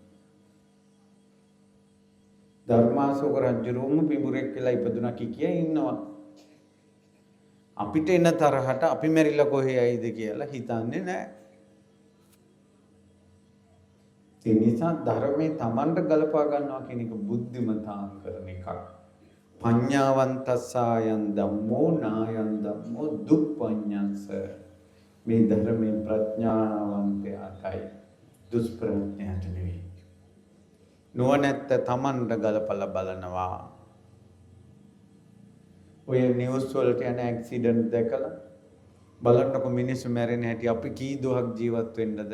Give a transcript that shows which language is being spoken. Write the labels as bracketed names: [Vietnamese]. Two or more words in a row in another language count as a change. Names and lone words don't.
[Sinhala] ධර්මාශෝක රජුරුවම පිඹුරෙක් වෙලා ඉපදුනා කිය ඉන්නවා. අපිට එන තරහට අපි මැරිලා කොහේ යයිද කියලා හිතන්නේ නැහැ. ඒ නිසා ධර්මයේ Tamanට ගලපා ගන්නවා කියන එක බුද්ධිමතාන් කරන එකක්. [Pali] පඤ්ඤාවන්තස්සායන් ධම්මෝ නායන් ධම්මෝ දුප්පඤ්ඤංස. [Sinhala] මේ ධර්මයේ ප්‍රඥාවන්තයාටයි දුෂ්ප්‍රඥාට නෙවෙයි. නුවණැත්ත Tamanට ගලපලා බලනවා. ඔය නිවුස් වලට යන ඇක්සිඩන්ට් දැකලා බලන්නකො මිනිස්සු මැරෙන හැටි අපි කී දොහක් ජීවත් වෙන්නද?